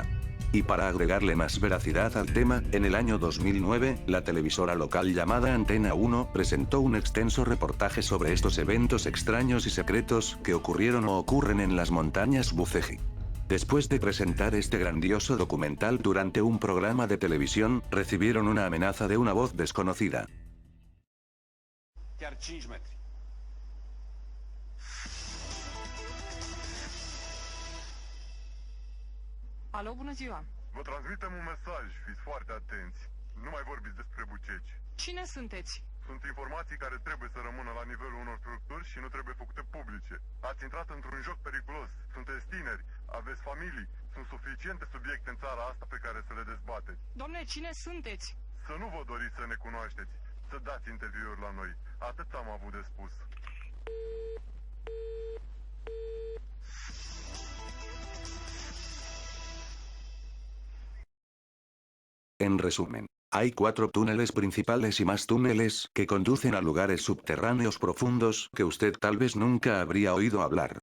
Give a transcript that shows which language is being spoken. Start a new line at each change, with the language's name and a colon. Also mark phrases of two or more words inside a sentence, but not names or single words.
Spanish: Y para agregarle más veracidad al tema, en el año 2009, la televisora local llamada Antena 1 presentó un extenso reportaje sobre estos eventos extraños y secretos que ocurrieron o ocurren en las montañas Busegi. Después de presentar este grandioso documental durante un programa de televisión, recibieron una amenaza de una voz desconocida.
Romanian: Chiar 5 metri. Alo, bună ziua! Vă transmitem un mesaj, fiți foarte atenți. Nu mai vorbiți despre buceci. Cine sunteți? Sunt informații care trebuie să rămână la nivelul unor structuri și nu trebuie făcute publice. Ați intrat într-un joc periculos, sunteți tineri, aveți familii, sunt suficiente subiecte în țara asta pe care să le dezbateți. Domne, cine sunteți? Să nu vă doriți să ne cunoașteți, să dați interviuri la noi. Atât am avut de spus.
Spanish: En resumen, hay 4 túneles principales y más túneles que conducen a lugares subterráneos profundos que usted tal vez nunca habría oído hablar.